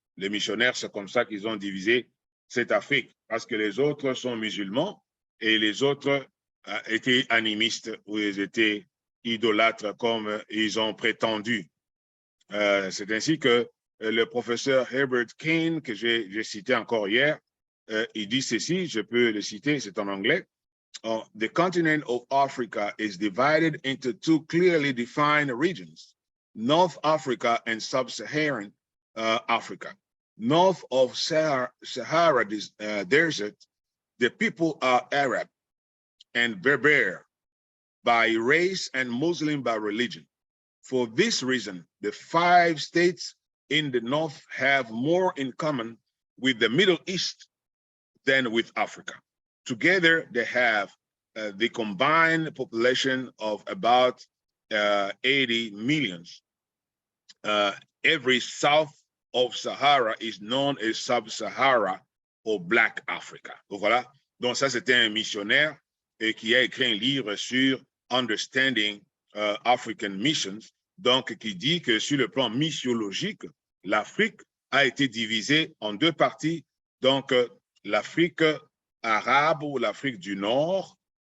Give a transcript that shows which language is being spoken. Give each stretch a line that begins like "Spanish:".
French: Les missionnaires, c'est comme ça qu'ils ont divisé cette Afrique, parce que les autres sont musulmans et les autres étaient animistes ou ils étaient idolâtres comme ils ont prétendu. C'est ainsi que le professeur Herbert Kane, que j'ai cité encore hier, il dit ceci, je peux le citer, c'est en anglais.
English: The continent of Africa is divided into two clearly defined regions, North Africa and Sub-Saharan Africa. North of Sahara Desert, the people are Arab and Berber by race and Muslim by religion. For this reason, the 5 states in the North have more in common with the Middle East than with Africa. Together, they have the combined population of about 80 millions. Every south of Sahara is known as Sub-Sahara or Black Africa.
French: Donc voilà, donc ça c'était un missionnaire qui a écrit un livre sur Understanding African Missions, donc qui dit que sur le plan missiologique, l'Afrique a été divisée en 2 parties, donc l'Afrique arabe ou l'Afrique du Nord